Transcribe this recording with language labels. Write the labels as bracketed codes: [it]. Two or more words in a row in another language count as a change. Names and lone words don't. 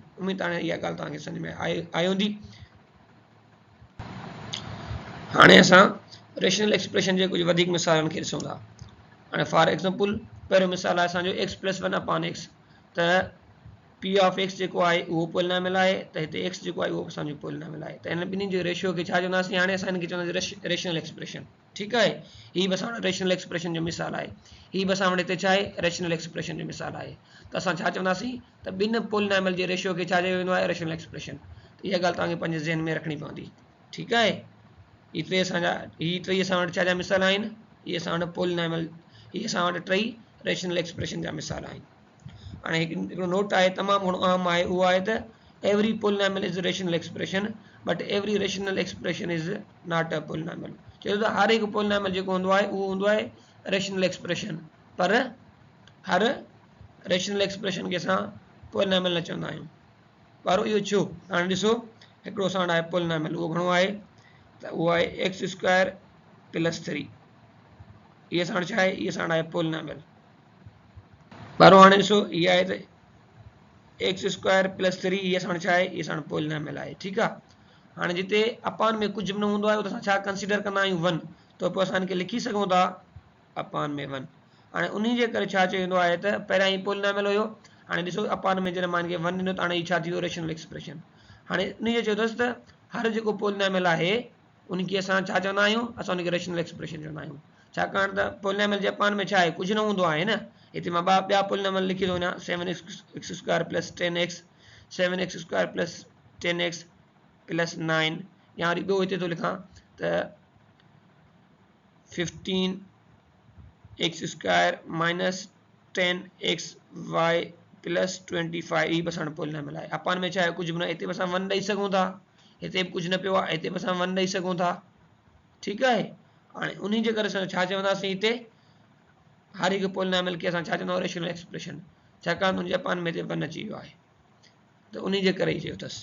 [sd] उमेद हाणे इहा ॻाल्हि तव्हांखे सम्झ में आई हूंदी। हाणे असां [en] rational expression [sd] जे कुझु वधीक मिसालनि खे ॾिसूं था। हाणे [en] for example [sd] पहिरियों मिसाल आहे असांजो [en] x+1 upon x, [sd] त [en] p of x [sd] जेको आहे उहो पोलिनोमियल आहे, त हिते एक्स जेको आहे उहो असांजो पोलिनोमियल आहे। त हिन ॿिन्हिनि जे रेशियो खे छा चवंदासीं, हाणे असां हिन खे चवंदासीं [en] rational expression. [ur] ٹھیک ہے. [sd] ही बस [en] rational expression [sd] जो मिसाल है, ही बस हमने ते चाहे [en] rational expression [sd] जो मिसाल है। तो असां छा चवंदासीं त बिन पोलिनोमियल जे रेशियो के छा चयो वेंदो आहे [en] rational expression. [sd] तो इहा ॻाल्हि तव्हांखे पंहिंजे ज़हन में रखणी पवंदी। [ur] ٹھیک ہے. [sd] ही टे असां वटि छा जा मिसाल आहिनि, ही असां वटि पोलिनोमियल, ही असां वटि टई [en] rational expression [sd] जा मिसाल आहिनि। हाणे हिकिड़ो नोट आहे तमामु घणो आम आहे, उहो आहे त [en] every polynomial is a rational expression but every rational expression is not a polynomial। [sd] चयो त हर हिकु पोलिनोमियल जेको हूंदो आहे उहो हूंदो आहे [en] rational expression, [sd] पर हर [en] rational expression [sd] खे असां पोलिनोमियल न चवंदा आहियूं। वारो इहो छो? हाणे ॾिसो हिकिड़ो असां वटि आहे पोलिनोमियल, उहो घणो आहे त उहो आहे [en] x square plus 3. [sd] इहे असां वटि छा आहे, इहे असां वटि आहे पोलिनोमियल। वारो हाणे ॾिसो इहा आहे त [en] x square plus 3, [sd] ये असां छा आहे, ये असां पोलिनोमियल आहे। ठीक आहे। हाणे जिते अपान में [ur] کچھ بھی [sd] न हूंदो आहे, असां छा कंसीडर कंदा आहियूं 1, तो पोइ असां इनखे लिखी सघूं था अपान में 1। हाणे उन्ही जे करे छा चयो वेंदो आहे त पहिरियां ही पोलिनोमियल हुयो, हाणे ॾिसो अपान में जॾहिं मां इनखे 1 ॾिनो त हाणे ही छा थी वियो [en] rational expression. [sd] हाणे उन्ही जो चयो अथसि त हर जेको पोलिनोमियल आहे उनखे असां छा चवंदा आहियूं, असां उनखे [en] rational expression [sd] चवंदा आहियूं। छाकाणि त पोलिनोमियल जे अपान में छा आहे, कुझु न हूंदो आहे न। हिते मां ॿिया पोलिनोमियल लिखी थो वञा [en] 7x square plus 10x, 7x square plus 10x plus 9, [sd] या वरी ॿियो हिते थो लिखां त [en] 15x square minus 10xy plus 25. [sd] ही बस हाणे पोलिनोमियल आहे। अपान में छा आहे, कुझु बि न। हिते बि असां 1 ॾेई सघूं था, हिते बि कुझु न पियो आहे, हिते बि असां 1 ॾेई सघूं था। ठीकु आहे। हाणे उन्ही जे करे असां छा चवंदासीं, हिते हर हिकु पोलिनोमियल खे असां छा चवंदा आहियूं [en] rational expression, [sd] छाकाणि उनजे अपान में हिते 1 अची वियो आहे, तो उन्ही जे करे ही चयो अथसि।